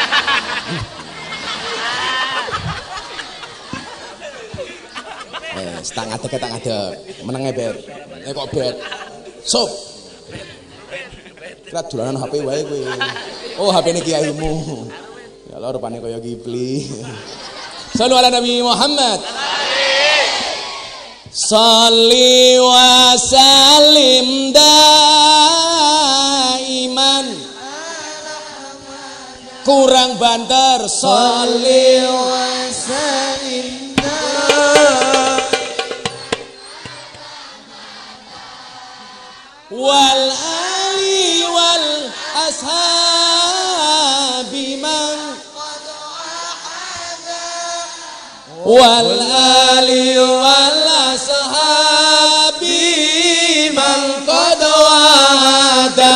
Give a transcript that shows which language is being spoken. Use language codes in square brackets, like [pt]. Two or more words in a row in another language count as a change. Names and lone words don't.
[jv] Tak ngadeg. Menenge bet. Kok bet. Sup. Kira dolanan HP wae kowe. Oh, HP-ne kiaimu. Ya Allah rupane kaya Kipli. [ar] صلوا على النبي محمد. صل وسلم دائما. [jv] Kurang banter. [ar] صل وسلم والآل والأصحاب من والآل والأصحاب من قد وعدا.